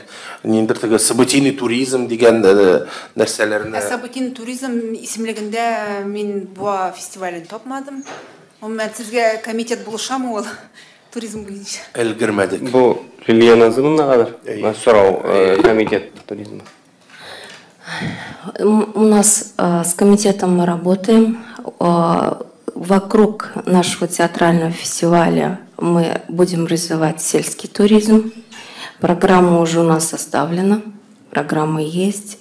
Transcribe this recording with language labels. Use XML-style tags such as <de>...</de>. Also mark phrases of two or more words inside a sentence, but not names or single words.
<tt>Ниндидер теге</tt> <ru>событийный туризм</ru> <tt>дигән нәрсәләрне.</tt> <ru>Событийный туризм</ru> <tt>исемлегендә мин буа фестивален тапмадым. Мен сезгә комитет булышамы ул? Туризм буенча. Элгермәдек. Бу Лилия Назимовнага сорау</tt> <ru>комитет туризма. У нас с комитетом мы работаем. Вокруг нашего театрального фестиваля мы будем развивать сельский туризм. Программа уже у нас составлена, программа есть.</ru>